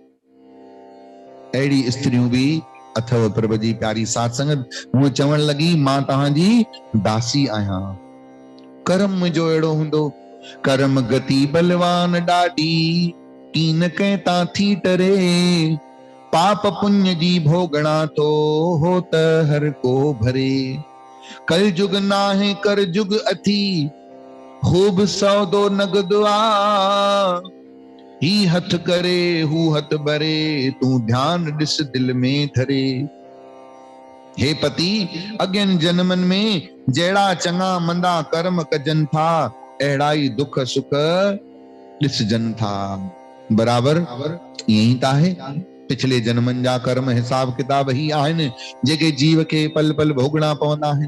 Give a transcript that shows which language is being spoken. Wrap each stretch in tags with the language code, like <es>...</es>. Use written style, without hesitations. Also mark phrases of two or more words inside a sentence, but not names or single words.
<sd>अहिड़ी स्त्रियूं बि अथव प्रभु जी प्यारी साध संगत। हूअ चवण लॻी मां तव्हांजी दासी आहियां। कर्म मुंहिंजो अहिड़ो हूंदो, कर्म गति बलवान ॾाढी, कीन कंहिं तां थी टरे, पाप पुण्य जी भोगणा थो हो त हर को भरे। कल जुग नाहे कर जुग अथी, खूब सौदो नगद आ, ही हथ करे हू हथ भरे, तू ध्यान ॾिस दिल में धरे। हे पति, अॻियनि जन्मनि में जहिड़ा चङा मंदा कर्म कजनि था, अहिड़ा ई दुख सुख ॾिसजनि था। बराबर ईअं ई त आहे। पिछले जन्मनि जा कर्म हिसाब किताब ही आहिनि जेके जीव खे पल पल भोगणा पवंदा आहिनि।</sd>